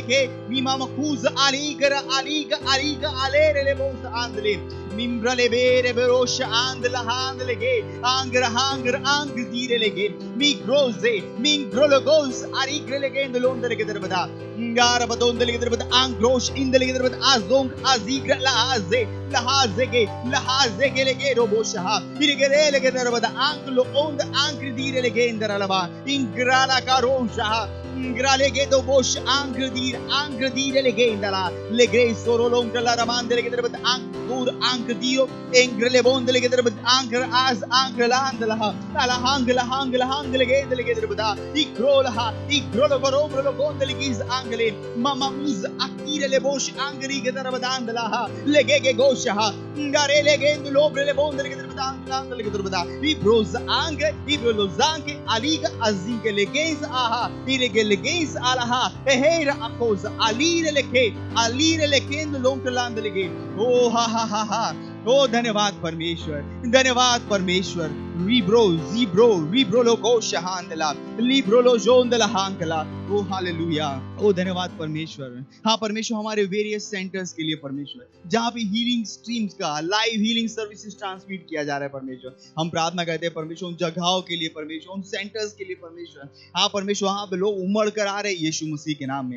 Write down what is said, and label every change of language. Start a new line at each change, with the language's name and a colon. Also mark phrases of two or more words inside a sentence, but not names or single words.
English: aliga alere leboza andle Mimbra le bere berosha and la hand lege hanger ang dire lege mingro logos arigre lege in the londre lege derbada ngara badon lege derbada angrosh in the lege derbada azong azigra lahazege lege robosha irigere lege derbada anglo on the angri dire lege indaralaba ingrala karosha Gralegedo bosh angredire legendala le gresoro longrala ramande legedere bet angur angredio engrele bonde legedere bet anger as angrelandala ala hangla legedere beta igrolo goromro bonde legis angle mama uz akire le bosh angri gedere bedandala legege gosha ngare legendo lobre le bonde legedere bet anglandala legedere beta ibros ange ibros ange aliga azinge legens aha Legens alaha ehera akosa alire lekend लोंकलांद लगे ओ हा ओ
Hindi: धन्यवाद परमेश्वर रिब्रो लोगो शहांदला लिब्रो लो जोंदला हांकला ओ हालेलुया ओ धन्यवाद परमेश्वर। हाँ परमेश्वर हमारे
English: various centres
Hindi: के लिए परमेश्वर जहाँ पे हीलिंग स्ट्रीम्स का
English: live healing services transmit
Hindi: किया जा रहा है परमेश्वर हम प्रार्थना करते हैं परमेश्वर उन जगहों के लिए परमेश्वर उन सेंटर्स के लिए परमेश्वर। हाँ परमेश्वर वहाँ पे लोग उमड़ कर आ रहे हैं यीशु मसीह के नाम में।